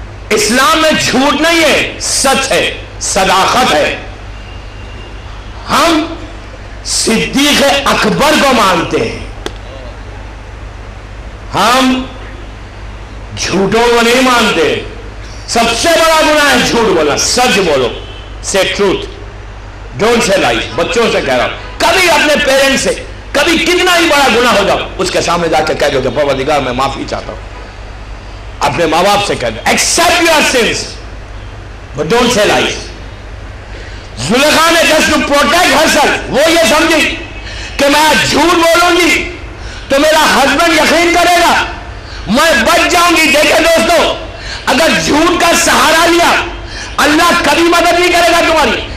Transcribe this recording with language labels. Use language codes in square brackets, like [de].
[ur] اسلام میں جھوٹ نہیں ہے، سچ ہے، صداقت ہے. ہم صدیق اکبر کو مانتے ہیں، ہم جھوٹوں کو نہیں مانتے. سب سے بڑا گناہ ہے جھوٹ بولنا. سچ بولو، [en] say truth, don't say lies. [ur] بچوں سے کہہ رہا ہوں، کبھی اپنے پیرنٹ سے کبھی کتنا ہی بڑا گناہ ہو جاؤ اس کے سامنے جا کے کہہ دو کہ پروردگار میں معافی چاہتا ہوں. اپنے ماں باپ سے کہہ دو [en] accept your sins but don't say lies. [ur] Zulaikha نے [en] just to protect herself [ur] وہ یہ سمجھی کہ میں جھوٹ بولوں گی تو میرا ہسبینڈ یقین کرے گا، میں بچ جاؤں گی. دیکھیں دوستو، اگر جھوٹ کا سہارا لیا اللہ کبھی مدد نہیں کرے گا تمہاری.